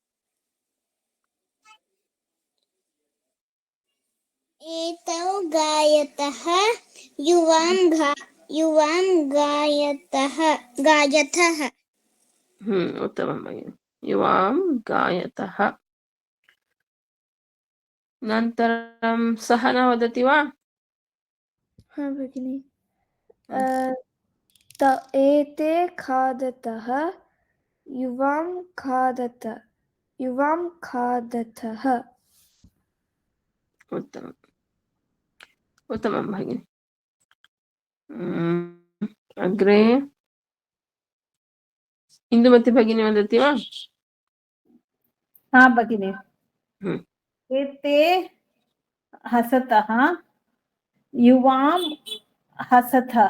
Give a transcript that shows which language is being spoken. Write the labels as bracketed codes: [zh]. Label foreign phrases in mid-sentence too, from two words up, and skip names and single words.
[sa] ಏತೌ ಗಾಯತಃ, ಯುವಾಂ ಗಾಯತಃ. ಉತ್ತಮ. ಯುವಾಂ ಗಾಯತಃ. ನಂತರಂ ಸಹನ ವದತಿ ವಾ? हाँ भगिनी. एते खादतः, युवां खादतः. ಉತ್ತಮ, ಉತ್ತಮ ಭಗಿನಿ. ಅಗ್ರೆ ಇಂದುಮತಿ ಭಗಿನಿ ವದತಿ ವಾ? ಹಾ ಭಗಿನಿ. ಏತೆ ಹಸತಃ, ಯುವಾಂ ಹಸತಃ.